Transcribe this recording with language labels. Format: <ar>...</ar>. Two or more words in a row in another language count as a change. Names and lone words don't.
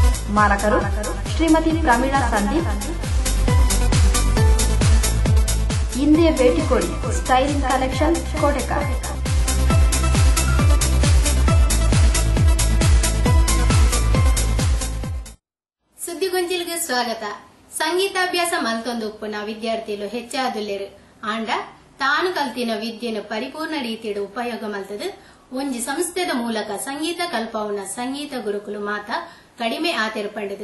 <kn>ಮಾಲಕರು ಶ್ರೀಮತಿ ಪ್ರಮೀಳಾ ಸಂದೀಪ್. ಇಂದಿಯ ಭೇಟಿ ಕೊಡಿ. ಸ್ಟೈಲಿಂಗ್ ಕಲೆಕ್ಷನ್ ಕೋಟೆಕಾರ್.</kn> <tcy>ಸುದ್ದಿಗೊಂಜಿಲ್ಗೆ ಸ್ವಾಗತ. ಸಂಗೀತಾಭ್ಯಾಸ ಮಲ್ತೊಂದು ಉಪ್ಪುನ ವಿದ್ಯಾರ್ಥಿಗಳು ಹೆಚ್ಚಾದುಲ್ಲೇರು ಆಂಡ ತಾನು ಕಲ್ತಿನ ವಿದ್ಯೆನು ಪರಿಪೂರ್ಣ ರೀತಿಯ ಉಪಯೋಗ ಮಲ್ತದು ಒಂಜಿ ಸಂಸ್ಥೆದ ಮೂಲಕ ಸಂಗೀತ ಕಲ್ಪವುನ ಸಂಗೀತ ಗುರುಕುಲು ಮಾತ ಕಡಿಮೆ ಆತೆರ್ಪಂಡದು.</tcy>